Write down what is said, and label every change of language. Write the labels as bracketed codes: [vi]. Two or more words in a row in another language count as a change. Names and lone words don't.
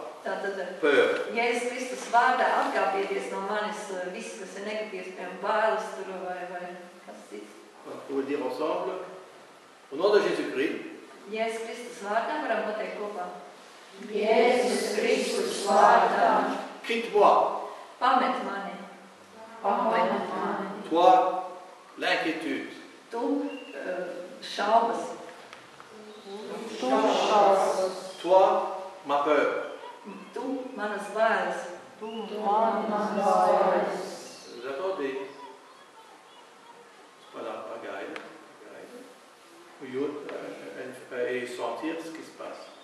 [lv] tātad [fr] peur. [lv] Jēzus Kristus vārdā atkāpieties no manis viss, kas ir negatīvs, piemēram, bailes tur vai kas cits. [fr] On peut le dire ensemble. Au nom de Jésus-Christ, [lv] Jēzus Kristus vārdā varam pateikt kopā. Jēzus Kristus vārdā, [fr] Quitte-moi, [lv] pamet mani, Pamet mani, [fr] toi, l'inquiétude. [lv] tu šaubas, tu šausmas, [fr] Toi, ma peur. [lv] tu manas bailes, tu manas bailes. [fr] Vous attendez. Voilà, regarde. Et sentir ce qui se passe.